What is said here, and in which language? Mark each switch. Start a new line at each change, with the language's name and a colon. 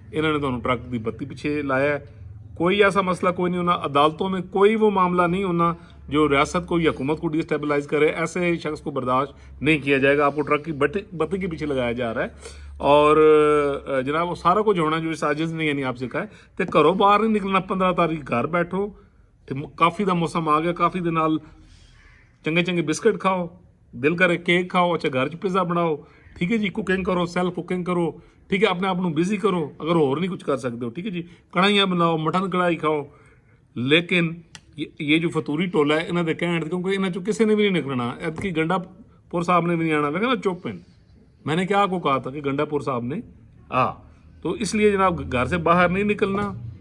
Urdu: انہوں نے تو ٹرک دی بتی پیچھے لایا ہے. کوئی ایسا مسئلہ کوئی نہیں ہونا، عدالتوں میں کوئی وہ معاملہ نہیں ہونا جو ریاست کو یا حکومت کو ڈی اسٹیبلائز کرے. ایسے شخص کو برداشت نہیں کیا جائے گا. آپ کو ٹرک کی بتی کے پیچھے لگایا جا رہا ہے. اور جناب وہ سارا کچھ ہونا جو اس سازش نے یعنی آپ سے کہا ہے
Punjabi: تے گھروں باہر نہیں نکلنا. 15 تاریخ گھر بیٹھو، کافی دا موسم آ گیا، کافی دے نال چنگے چنگے بسکٹ کھاؤ، دل کرے کیک کھاؤ، اچھا گھر چ پیزا بناؤ.
Urdu: ٹھیک ہے جی، کوکنگ کرو، سیلف کوکنگ کرو. ٹھیک ہے، اپنے آپ کو بزی کرو اگر اور نہیں کچھ کر سکتے ہو. ٹھیک ہے جی، کڑھائیاں بناؤ، مٹن کڑھائی کھاؤ. لیکن یہ جو فطوری ٹولا ہے انہوں نے کہنا، کیونکہ انہیں چ کسی نے بھی نہیں نکلنا. اب کی گنڈا پور صاحب نے بھی نہیں آنا. نا چپ ہیں، میں نے کیا آپ کو کہا تھا کہ گنڈا پور صاحب نے تو اس لیے جناب گھر سے باہر نہیں نکلنا.